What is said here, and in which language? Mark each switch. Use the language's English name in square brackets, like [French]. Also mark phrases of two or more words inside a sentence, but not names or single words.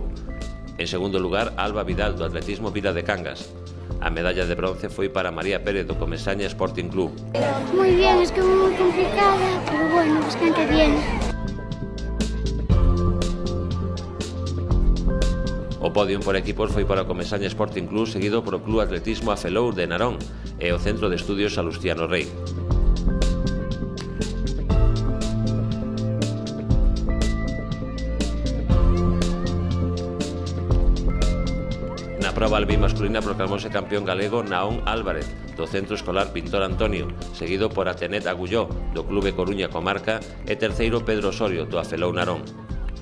[Galician] En segundo lugar, Alba Vidal, do atletismo Vila de Cangas. A medalla de bronce foi para María Pérez, do Comesaña Sporting Club. [Spanish] Muy bien, es que muy complicada, pero bueno, bastante bien. [Galician] O podio por equipos foi para o Comesaña Sporting Club, seguido por o Club Atletismo Afelou de Narón e o Centro de Estudios Salustiano Rei. Na prova albi masculina proclamouse campeón galego Naón Álvarez, do Centro Escolar Pintor Antonio, seguido por Atenet Agulló, do Clube Coruña Comarca, e terceiro Pedro Osorio, do Afelou Narón.